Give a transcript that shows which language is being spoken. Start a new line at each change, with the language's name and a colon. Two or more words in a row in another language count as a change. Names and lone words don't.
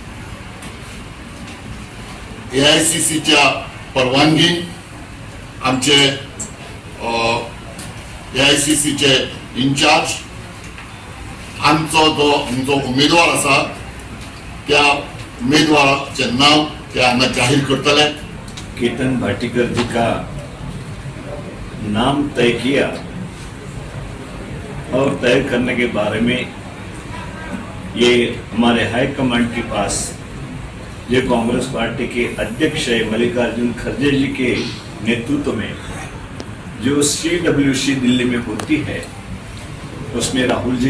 Konkani: AICCच्या परवानगीन आमचे AICCचे इन्चार्ज आमचो जो उमेदवार आसा त्या उम्मीदवाराचे नाम ते हांगा जाहीर करतले.
Hindi: केतन भाटीकर जी का नाम तय किया और तय करने के बारे में ये हमारे हाईकमांड के पास जो कांग्रेस पार्टी के अध्यक्ष है मल्लिकार्जुन खड़गे जी के नेतृत्व में जो CWC दिल्ली में होती है उसमें राहुल जी